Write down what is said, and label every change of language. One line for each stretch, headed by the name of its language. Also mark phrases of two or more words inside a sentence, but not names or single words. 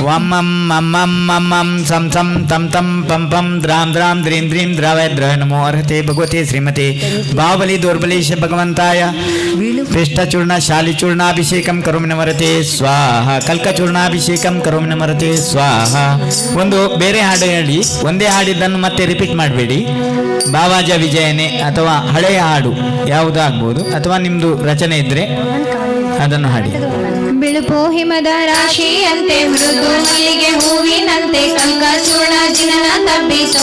Sanskrit: ಮಂ ಮಂ ಮಂ ಮಂ ಮಂ ಸಂ ಸಂ ತಂ ತಂ ಪಂ ಪಂ ದ್ರಾಂ ದ್ರಾಂ ದ್ರೀಂ ದ್ರೀಂ ದ್ರಾವಯ ದ್ರವ ನಮೋ ಅರ್ಹತೆ ಭಗವತಿ ಶ್ರೀಮತಿ ಬಾಹುಬಲಿ ದೌರ್ಬಲೀಶ ಭಗವಂತಾಯ ಪೃಷ್ಠಚೂರ್ಣ ಶಾಲಿಚೂರ್ಣಾಭಿಷೇಕಂ ಕರೋಮಿ ನಮರತೆ ಸ್ವಾಹ ಕಲ್ಕಚೂರ್ಣಾಭಿಷೇಕಂ ಕರೋಮಿ ನಮರತೆ ಸ್ವಾಹ.
Kannada: ಒಂದು ಬೇರೆ ಹಾಡು ಹೇಳಿ, ಒಂದೇ ಹಾಡಿದ್ದನ್ನು ಮತ್ತೆ ರಿಪೀಟ್ ಮಾಡಬೇಡಿ. ಬಾವಾಜ ವಿಜಯನೇ ಅಥವಾ ಹಳೆಯ ಹಾಡು ಯಾವುದಾಗ್ಬೋದು, ಅಥವಾ ನಿಮ್ಮದು ರಚನೆ ಇದ್ದರೆ ಅದನ್ನು ಹಾಡಿ. ಬಿಳುಪು ಹಿಮದ ರಾಶಿಯಂತೆ ಮೃದು ಮಲ್ಲಿಗೆ ಹೂವಿನಂತೆ ಕಲ್ಕಚೂರ್ಣ ಜಿನನ ತಬ್ಬಿತೋ.